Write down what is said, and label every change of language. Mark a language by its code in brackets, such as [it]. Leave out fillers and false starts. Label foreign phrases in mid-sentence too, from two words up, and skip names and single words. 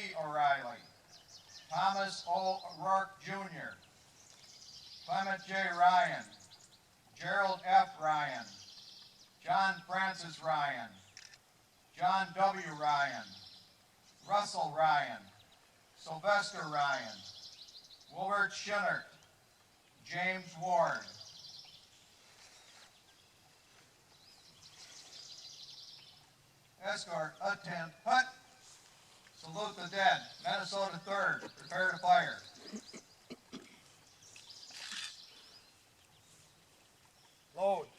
[en] O'Reilly, Thomas O'Rourke Jr., Clement J. Ryan, Gerald F. Ryan, John Francis Ryan, John W. Ryan, Russell Ryan, Sylvester Ryan, Willard Schinnert, James Ward. Escort, attend, hut. Salute the dead. Minnesota 3rd, prepare to fire. Load.